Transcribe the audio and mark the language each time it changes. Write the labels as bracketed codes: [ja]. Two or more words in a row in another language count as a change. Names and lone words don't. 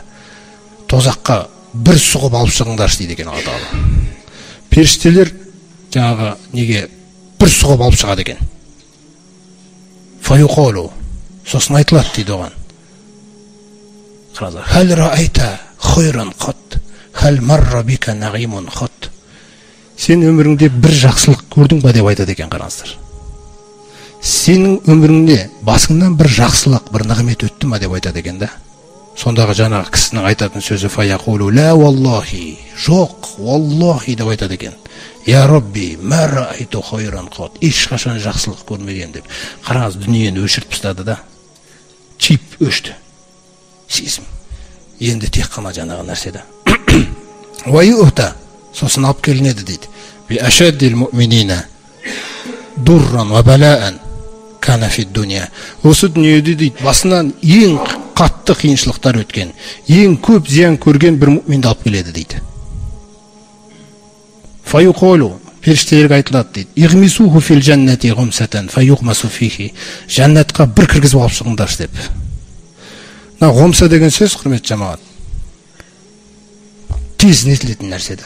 [kk] Тозаққа бір сұғып алып шығыңдаршы дейді екен Алла. Періштелер жаңағы неге бір сұғып алып шығады екен. Фаюқолу, сосын айтылады дейді оған. [ar] Қараңыздар. هل رأيت خيرا قط, هل مر بك نعيم قط. [kk] Сен өміріңде бір жақсылық көрдің ба деп айтады екен, қараңыздар. Сенің өміріңде басыңнан бір жақсылық, бір нығмет өтті ма деп айтады екен да. Сондағы жаңағы кісінің айтатын сөзі [ar] فيقول لا والله, [kk] жоқ, валлахи деп айтады екен. [ar] يا رب ما رأيت خيرا قط. [kk] Ешқашан жақсылық көрмеген деп. Қараңыз, дүниені өшіріп тастады да. Чип өшті. Сезім. Енді тек қана жаңағы нәрседе. Уайута, сосын алып келінеді дейді. [ar] بأشد المؤمنين ضرا وبلاء كان في الدنيا. [kk] Осы дүниеде дейді, басынан ең қатты қиыншылықтар өткен, ең көп зиян көрген бір муъминді алып келеді дейді. Фаюқолу, періштелерге айтылады дейді. [ar] اغمسوه في الجنة غمسة فيغمس فيه. [kk] Жаннатқа бір кіргізіп алып шығыңдаршы деп. Мына ғомса деген сөз, құрметті жамағат, тез нетілетін нәрседе.